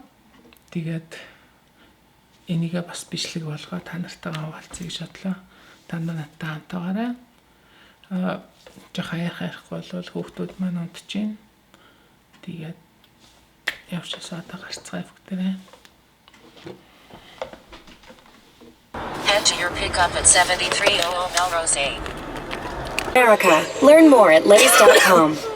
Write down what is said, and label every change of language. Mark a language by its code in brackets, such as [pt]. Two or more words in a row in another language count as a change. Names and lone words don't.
[mn] Тэгээд энийгээ бас бичлэг болгоо та нартайгаа хуваалцъя гэж бодлоо. Та надтай хамтаагаарай. Жохоо ярихгүй бол хүүхдүүд маань унтж байна. Тэгээд явшаасаа та гарцгаая бүгдээрээ. [en] Head to your pickup at 7300 Melrose A. America. Learn more at lays.com.